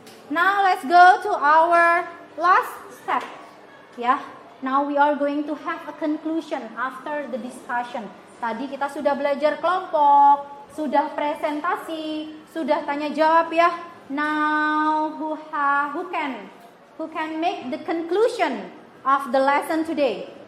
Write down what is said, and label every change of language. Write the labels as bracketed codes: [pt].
[en] Now let's go to our last step. Yeah, now we are going to have a conclusion after the discussion. [id] Tadi kita sudah belajar kelompok, sudah presentasi, sudah tanya jawab ya. [en] Now who can make the conclusion of the lesson today?